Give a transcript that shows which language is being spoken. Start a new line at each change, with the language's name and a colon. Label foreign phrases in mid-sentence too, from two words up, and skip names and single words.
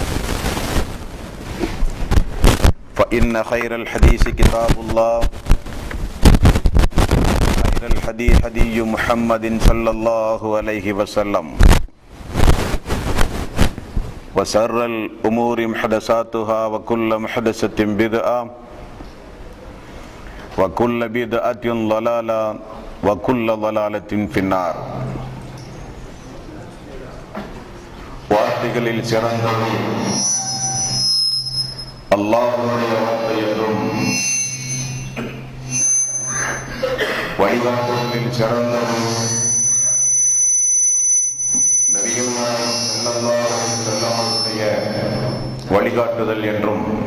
Arabic: فإن خير الحديث كتاب الله خير الهدي هدي محمد صلى الله عليه وسلم وشر الأمور محدثاتها وكل محدثة بدعة وكل بدعة ضلالة وكل ضلالة في النار.
Tamil: வார்த்தைகளில் சிறந்ததும் அல்லாஹ்வுடைய வார்த்தை என்றும் வழிகாட்டுதலில் சிறந்ததும் நபிகள் நாயகம்
Arabic: صلى الله عليه وسلم
Tamil: அவர்களுடைய வழிகாட்டுதல் என்றும்